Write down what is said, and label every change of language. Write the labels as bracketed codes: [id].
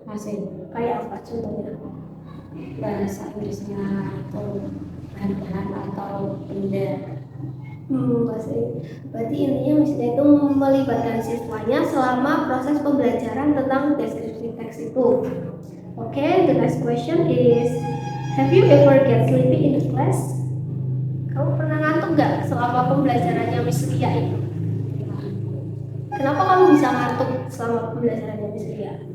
[id] Masih. Kayak apa contohnya? Bahasa Inggrisnya atau bahan-bahan atau benda. Berarti intinya misalnya itu melibatkan siswanya selama proses pembelajaran tentang deskripsi teks itu. [en] Okay, the next question is, have you ever get sleepy in the class? [id] Kamu pernah ngantuk nggak selama pembelajarannya Miss Lia itu? Kenapa kamu bisa ngantuk selama pembelajarannya Miss Lia?